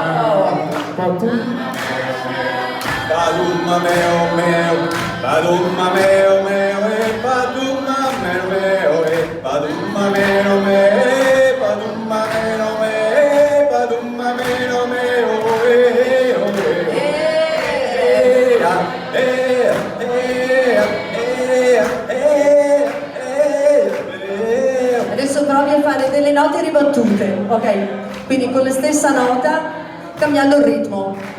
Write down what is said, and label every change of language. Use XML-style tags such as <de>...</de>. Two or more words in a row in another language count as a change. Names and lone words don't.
<it>Padumma meo meo, padumma meo meo, padumma meo meo, padumma meo meo, padumma meo meo, padumma meo meo, Adesso provi a fare delle note ribattute, ok? Quindi con la stessa nota, cambiando il ritmo.</it>